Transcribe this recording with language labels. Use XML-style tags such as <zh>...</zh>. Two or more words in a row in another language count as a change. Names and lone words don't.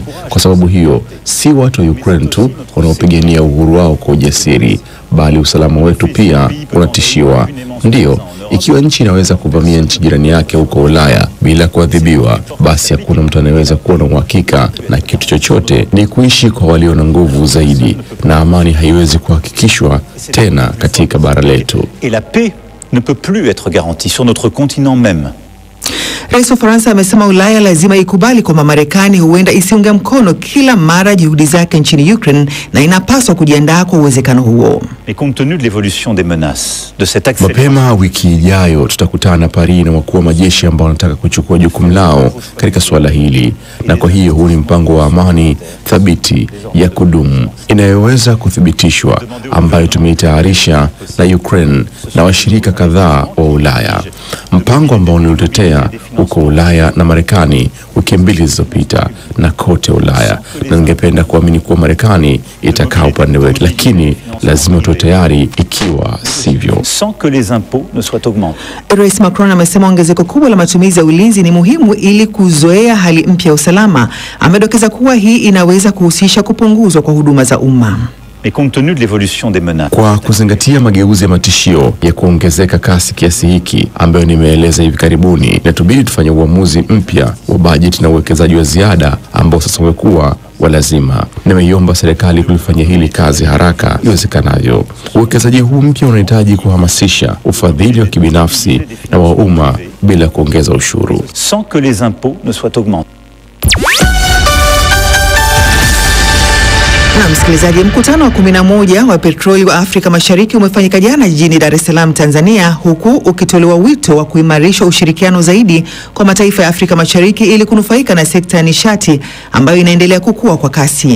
<sw>Kwa sababu hiyo, si watu wa Ukraine tu wanaopigania uhuru wao kwa ujasiri, bali usalama wetu pia unatishiwa. Ndiyo, ikiwa nchi inaweza kuvamia nchi jirani yake huko Ulaya bila kuadhibiwa, basi hakuna mtu anayeweza kuwa na uhakika na kitu chochote. Ni kuishi kwa walio na nguvu zaidi, na amani haiwezi kuhakikishwa tena katika bara letu.</sw> <fr>Et la paix ne peut plus être garantie sur notre continent même.</fr> <sw>Rais wa Ufaransa amesema Ulaya lazima ikubali kwamba Marekani huenda isiunge mkono kila mara juhudi zake nchini Ukraine na inapaswa kujiandaa kwa uwezekano huo.</sw> <fr>Et compte tenu de l'évolution des menaces de cet accès.</fr> <sw>Mapema wiki ijayo tutakutana Paris na wakuu wa majeshi ambao wanataka kuchukua jukumu lao katika suala hili, na kwa hiyo huu ni mpango wa amani thabiti ya kudumu inayoweza kuthibitishwa ambayo tumeitayarisha na Ukraine na washirika kadhaa wa Ulaya. Mpango ambao nilitetea huko Ulaya na Marekani wiki mbili zilizopita na kote Ulaya, na ningependa kuamini kuwa Marekani itakaa upande wetu, lakini lazima tuwe tayari ikiwa sivyo.</sw> <fr>Sans que les impôts ne soient augmentés.</fr> <sw>Rais Macron amesema ongezeko kubwa la matumizi ya ulinzi ni muhimu ili kuzoea hali mpya ya usalama. Amedokeza kuwa hii inaweza kuhusisha kupunguzwa kwa huduma za umma.</sw> <fr>Et compte tenu de l'évolution des menaces.</fr> <sw>Kwa kuzingatia mageuzi ya matishio ya kuongezeka kasi kiasi hiki ambayo nimeeleza hivi karibuni, inatubidi tufanye uamuzi mpya wa bajeti na uwekezaji wa ziada ambao sasa umekuwa wa lazima. Nimeiomba serikali kulifanyia hili kazi haraka iwezekanavyo. Uwekezaji huu mpya unahitaji kuhamasisha ufadhili wa kibinafsi na wa umma bila kuongeza ushuru.</sw> <fr>Sans que les impôts ne soient augmentés.</fr> <sw>Na msikilizaji, mkutano wa 11 wa petroli wa Afrika Mashariki umefanyika jana jijini Dar es Salaam, Tanzania, huku ukitolewa wito wa kuimarisha ushirikiano zaidi kwa mataifa ya Afrika Mashariki ili kunufaika na sekta ya nishati ambayo inaendelea kukua kwa kasi.</sw>